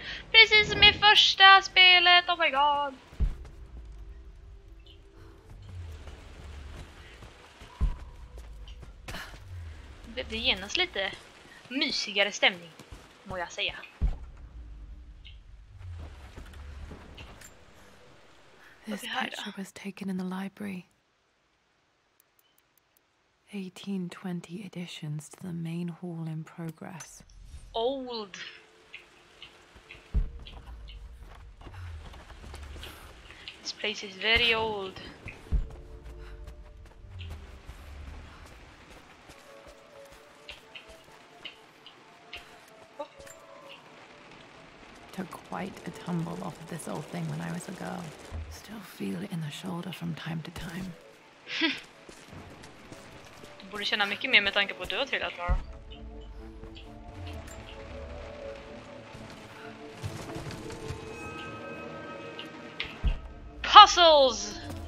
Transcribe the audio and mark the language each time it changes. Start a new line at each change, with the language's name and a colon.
Swedish: Precis som i första spelet,
English: oh my god.
Swedish: Det blir genast lite mysigare stämning, må jag säga.
English: This picture was taken in the library. 1820 additions to the main hall in progress. Old. This place is very old. Took quite a tumble off of this old thing when I was a girl. Still feel it in the shoulder from time to time.
Swedish: Du borde känna mycket mer med tanke på att du har trillat, Lara.
English: Puzzles!